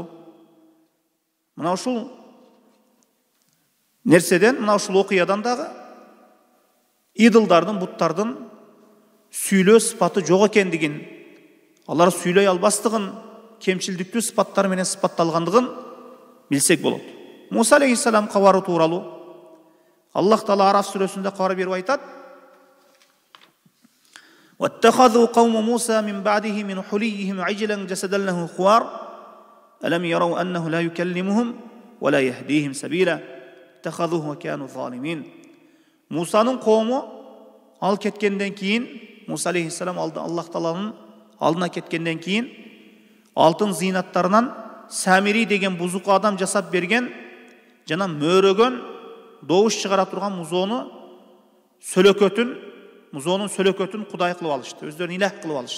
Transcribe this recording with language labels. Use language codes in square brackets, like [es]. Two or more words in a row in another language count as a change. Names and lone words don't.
[ky] Мына ушул нерседен, мына ушул окуядан дагы идолдардын, буттардын сүйлөө сыпаты жок экендигин, алар сүйлөй албастыгын, кемчилдиктүү сыпаттар менен сыпатталгандыгын билсек болот. Муса алейхиссалам кабары тууралуу Аллах Таала Араф сүрөсүндө кабар берип айтат: [ar] واتخذوا قوم موسى من بعده من حليهم عجلا جسدا له خوار ألم يروا أنه لا يكلمهم ولا يهديهم سبيلا اتخذوه وكانوا ظالمين. [ky] Мусанын коому ал кеткенден кийин, Муса алейхиссалам Аллах Тааланын алдына кеткенден кийин алтын зыйнаттарынан Самири деген бузук адам жасап берген жана мөөрөгөн добуш чыгара турган музоонун сөлөкөтүн кудай кылып алышты, өздөрүн илах кылып алышты.